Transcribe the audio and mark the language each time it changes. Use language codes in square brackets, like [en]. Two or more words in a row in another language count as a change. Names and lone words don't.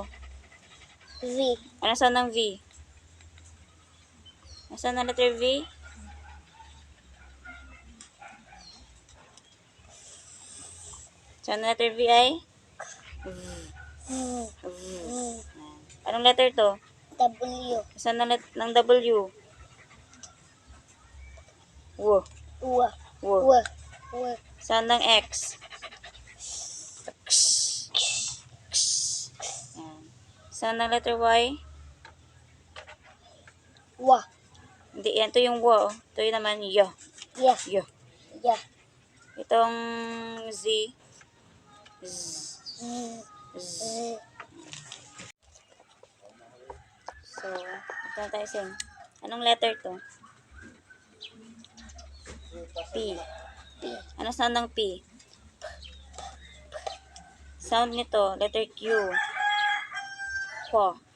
[tl] V. Ano sound ng V? Ano sound ng letter V? Sound ng letter V ay? V. Anong letter to? W. Sound ng W? W. W. W. W. W. Sound ng X? X. X. Yan. Sound ng letter Y? W. Hindi, yan. Ito yung W. Ito yung naman Y. Ya. Y. Ya. Itong Z. Z. Z. Z. Z. So, ito na tayo sing. Anong letter to? P. P. Ano sound ng P? Sound nito, letter Q. Kwa.